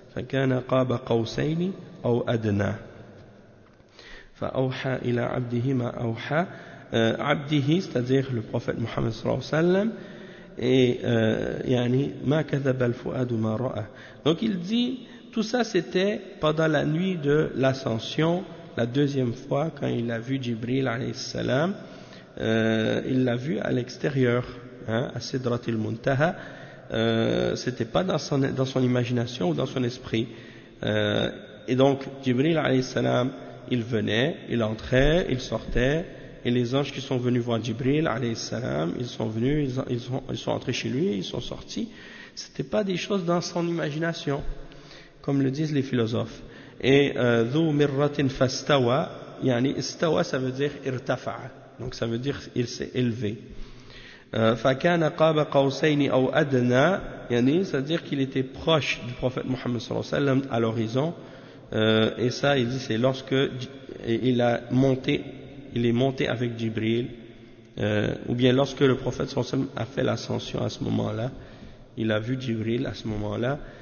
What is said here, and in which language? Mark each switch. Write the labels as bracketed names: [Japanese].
[Arabic] فكان قاب قوسين أو أدنى فأوحى إلى عبده ما أوحى عبده [French] c'est-à-dire le prophète Mohammed sallallahu alayhi wa sallam et [Arabic] ما كذب الفؤاد ما رأى. [French] Donc il dit tout ça c'était pendant la nuit de l'ascension, la deuxième fois quand il a vu Jibril alayhi salam. Il l'a vu à l'extérieur, hein, à Sidrat al-Muntaha. C'était pas dans son imagination ou dans son esprit. Et donc Jibril alayhi salam, il venait, il entrait, il sortait, et les anges qui sont venus voir Jibril alayhi salam, ils sont venus, ils sont entrés chez lui, ils sont sortis. C'était pas des choses dans son imagination, comme le disent les philosophes. Et [Arabic] ذو مرة فاستوى, يعني استوى [French] ça veut dire [Arabic] ارتفع. [French] Donc ça veut dire il s'est élevé. [Arabic] فكان قاب قوسين أو أدنى, يعني [French] c'est-à-dire qu'il était proche du prophète Mohammed sallallahu alayhi wa sallam à l'horizon. Et ça il dit c'est lorsque il est monté avec Jibril, ou bien lorsque le prophète sallallahu alayhi wa sallam a fait l'ascension à ce moment-là, il a vu Jibril à ce moment-là.